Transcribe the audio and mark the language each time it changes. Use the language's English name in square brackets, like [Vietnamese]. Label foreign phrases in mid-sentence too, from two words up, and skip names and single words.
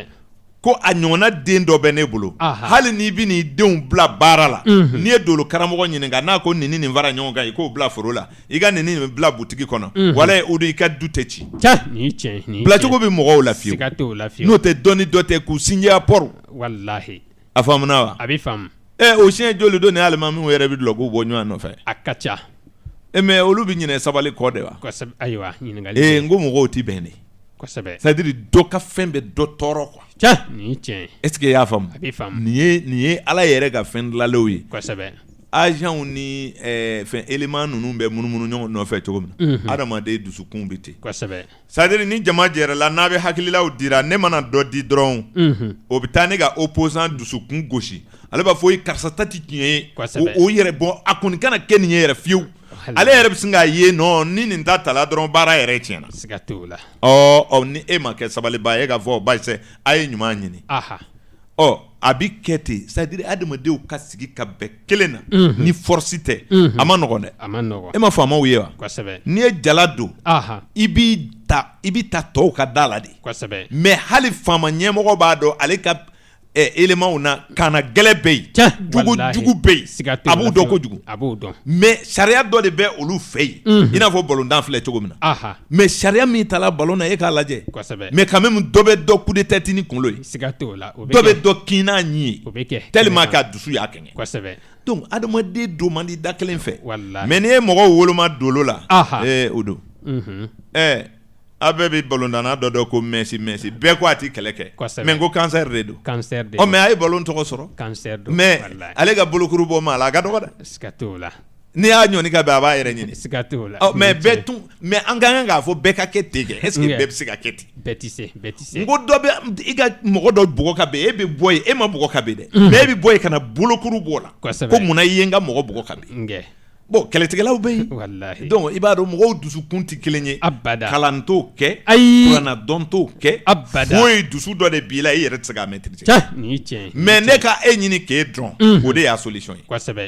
[Bambara] ko a ɲɔgɔnna den dɔ bɛ ne bolo hali n'i bɛ n'i denw bila baara la n'i ye dolo karamɔgɔ ɲininka n'a ko nin fara ɲɔgɔn kan i k'o bila foro la i ka nin bila butigi kɔnɔ wala o de i ka du tɛ ci bilacogo bɛ mɔgɔw la fiyewu n'o tɛ dɔnni dɔ tɛ k'u sinjiya pɔru walahi a faamuna wa a bɛ faamu o siɲɛ joli don ni alimamiw yɛrɛ bɛ dulɔ k'u bɔ ɲɔgɔn nɔfɛ a ka ca mais olu bɛ ɲinɛ sabali kɔ de wa ayiwa ɲininkali n ko mɔgɔw tɛ bɛn de kosɛbɛ [French] c'est à dire [Bambara] dɔ ka fɛn bɛ dɔ tɔɔrɔ quoi nin tiɲɛ [French] est ce que [Bambara] i y'a faamu a bɛ faamu nin ye ala yɛrɛ ka fɛn dilanlenw ye kosɛbɛ agents ni fɛn élément ninnu bɛ munumunu ɲɔgɔn nɔfɛ cogo min na adamaden dusukun bɛ ten kosɛbɛ [French] c'est à dire [Bambara] ni jama jɛra la n'a bɛ hakililaw dira ne mana dɔ di dɔrɔn o bɛ taa ne ka opposant dusukun gosi ale b'a fɔ karisa ta tɛ tiɲɛ ye o yɛrɛ bɔ a kɔni kana kɛ nin ye yɛrɛ fiyewu ale yɛrɛ bɛ sin k'a ye ni nin ta tala dɔrɔn baara yɛrɛ tiɲɛna siga t'o la ni e ma kɛ sabaliba ye e ka fɔ basi a ye ɲuman ɲini a bɛ kɛ ten [French] c'est à dire [Bambara] adamadenw ka sigi ka bɛn kelen na ni force tɛ a ma nɔgɔn dɛ a ma nɔgɔn e ma faamaw ye wa kosɛbɛ n'i ye jala don i b'i ta tɔw ka da la de kosɛbɛ mais hali faama ɲɛmɔgɔ b'a dɔn ale ka éléments na kana gɛlɛ bɛ yen jugu bɛ yen a b'u dɔn kojugu a b'o dɔn mais sariya dɔ de bɛ olu fɛ yen i n'a fɔ balontan filɛ cogo min na mais sariya min tala ballon na e k'a lajɛ kosɛbɛ [French] mais quand même [Bambara] dɔ bɛ dɔ [French] coup de tête [Bambara] ni kunkolo ye siga t'o la dɔ bɛ dɔ kin n'a ɲi ye o bɛ kɛ [French] tellement que [Bambara] a dusu y'a kɛɲɛ kosɛbɛ donc adamaden don man di da kelen fɛ wallahi mais n'i ye mɔgɔw woloma dolo la o don a bɛɛ bɛ balontanna dɔ ko Messi bɛɛ ko a ti kɛlɛ kɛ mais ko cancer de don mais a ye ballon tɔgɔ sɔrɔ mais ale ka bolokuru bɔ ma la a ka dɔgɔ dɛ siga t'o la n'i y'a ɲɔni ka bɛn a b'a yɛrɛ ɲini siga t'o la mais an ka kan k'a fɔ bɛɛ ka kɛ ten kɛ [French] est ce que [Bambara] bɛɛ bɛ se ka kɛ ten bɛɛ tɛ se n ko dɔ bɛ i ka mɔgɔ dɔ bugɔ ka bɛn e bɛ bɔ yen e ma bugɔ ka bɛn dɛ mais e bɛ bɔ yen ka na bolokuru bɔ la ko munna i ye n ka mɔgɔ bugɔ ka bɛn bon kɛlɛtigɛlaw bɛ yen donc i b'a dɔn mɔgɔw dusukun tɛ kelen ye kalan t'o kɛ kuranna dɔn t'o kɛ foyi dusu dɔ de b'i la i yɛrɛ tɛ se k'a maîtriser mais ne ka e ɲini k'e dɔn o de y'a solution ye